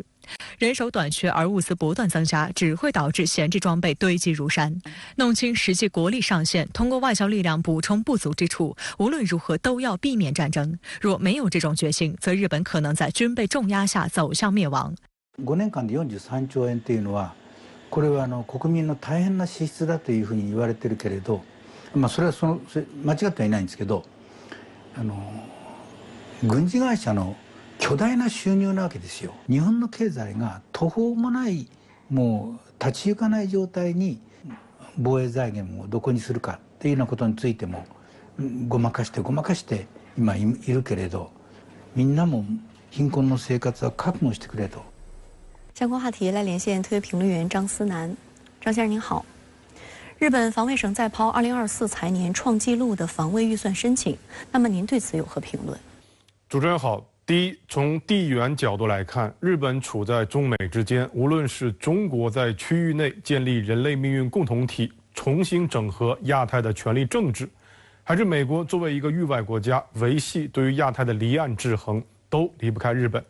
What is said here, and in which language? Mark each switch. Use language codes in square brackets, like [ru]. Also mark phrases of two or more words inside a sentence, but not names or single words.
[zh] 人手短缺而物资不断增加，只会导致闲置装备堆积如山。弄清实际国力上限，通过外交力量补充不足之处，无论如何都要避免战争。若没有这种决心，则日本可能在军备重压下走向灭亡。 [ja] 5年間で43兆円というのは、これは国民の大変な支出だというふうに言われてるけれど、それは間違ってはいないんですけど、軍事会社の巨大な収入なわけですよ。日本の経済が途方もないもう立ち行かない状態に防衛財源をどこにするかっていうようなことについてもごまかして今いるけれど、みんなも貧困の生活は覚悟してくれと。 [zh] 相关话题来连线特约评论员张思南。张先生您好，日本防卫省再抛2024财年创纪录的防卫预算申请，那么您对此有何评论？主持人好。第一，从地缘角度来看，日本处在中美之间，无论是中国在区域内建立人类命运共同体，重新整合亚太的权力政治，还是美国作为一个域外国家维系对于亚太的离岸制衡，都离不开日本。